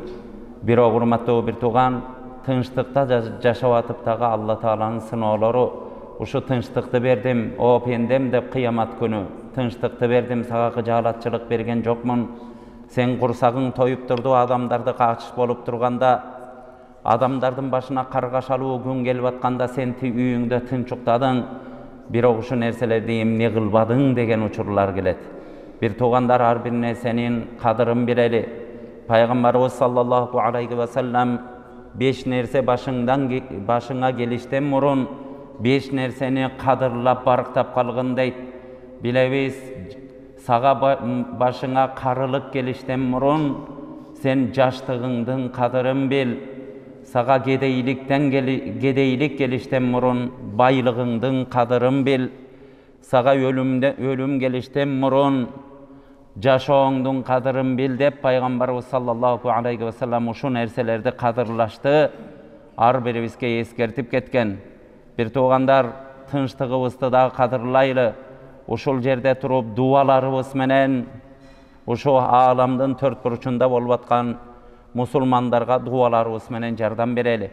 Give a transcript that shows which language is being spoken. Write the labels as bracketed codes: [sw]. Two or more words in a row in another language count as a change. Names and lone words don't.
[ky] Бирок урматтуу бир тууган, тынчтыкта жашап атып дагы Алла Тааланын сыноолору, ушу тынчтыкты бердим, о пендем деп кыямат күнү, тынчтыкты бердим, сага кыжаалатчылык берген жокмун. Сен курсагың тоюп турду, адамдарды качыш болуп турганда, адамдардын башына каргашалуу күн келип атканда сен үйүңдө тынч уктадың, бирок ушу нерселерди эмне кылбадың деген учурлар келет. Bir tuğandar har bir nерсенин кадырын билели. Пайгамбарыбыз [ar] صلى الله عليه وسلم [ky] 5 нерсе башыңа келиштен мурун 5 нерсени кадырлап барктап калгын дейт. Билебиз, сага башыңа карылык келиштен мурун сен жаштыгыңдын кадырын бил. Сага кедейлик келиштен мурун байлыгыңдын кадырын бил. Сага өлүм келиштен мурун жашооңдун кадырын бил деп Пайгамбарыбыз [ar] صلى الله عليه وسلم [ky] ушу нерселерди кадырлашты, ар бирибизге эскертип кеткен. Бир туугандар, тынчтыгыбызды да кадырлайлы. Ушул жерде туруп дуаларыбыз менен ушу ааламдын төрт бурчунда болуп аткан мусулмандарга дуаларыбыз менен жардам берели.